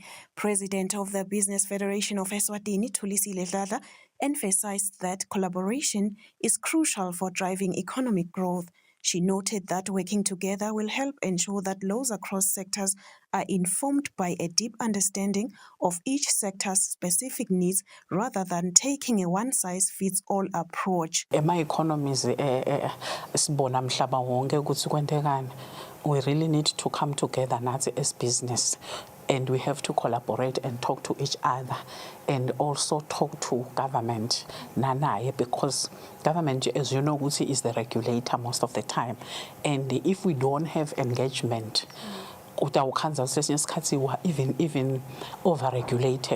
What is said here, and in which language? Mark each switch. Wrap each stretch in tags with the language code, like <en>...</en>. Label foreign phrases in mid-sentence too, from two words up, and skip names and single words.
<en>President of the Business Federation of Eswatini, Thulisile Dladla, emphasized that collaboration is crucial for driving economic growth. She noted that working together will help ensure that laws across sectors are informed by a deep understanding of each sector's specific needs rather than taking a one-size-fits-all approach.</en> <ss>Ema-economies sibona mhlaba wonke ukuthi kwentekani.</ss> <en>We really need to come together nathi as business, and we have to collaborate and talk to each other and also talk to government nanaye, because government, as you know, is the regulator most of the time, and if we don't have engagement, even over-regulated.</en>